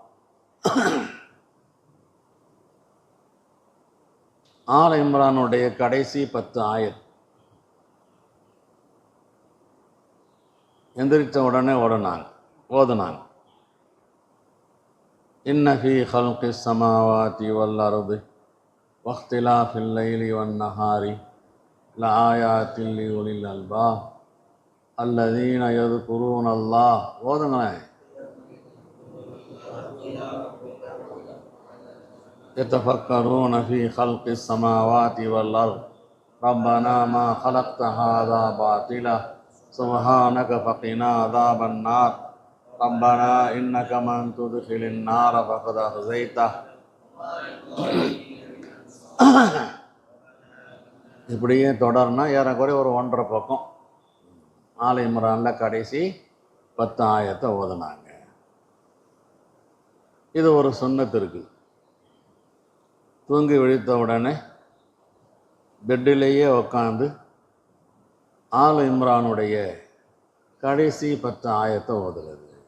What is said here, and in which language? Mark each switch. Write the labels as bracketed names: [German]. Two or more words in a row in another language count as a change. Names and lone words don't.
[Tamil] ஆல் இம்ரானுடைய கடைசி 10 ஆயத் எந்திரிச்ச உடனே ஓதுனாங்க. [Arabic] إن في خلق السماوات والأرض واختلاف الليل والنهار لآيات لأولي الألباب الذين يذكرون الله. [Tamil] ஓதுங்களேன். [Arabic] يتفكرون في خلق السماوات والأرض ربنا ما خلقت هذا باطلا سبحانك فقنا عذاب النار ربنا إنك من تدخل النار فقد أخزيته. [Tamil] இப்படியே தொடர்னா ஏறக்குறைய ஒரு 1.5 பக்கம் ஆல் இம்ரானில் கடைசி 10 ஆயத்தை ஓதுனாங்க. இது ஒரு சுன்னத்து இருக்குது. தூங்கி விழித்த உடனே பெட்டிலேயே உட்காந்து ஆல் இம்ரானுடைய கடைசி 10 ஆயத்தை ஓதுறது.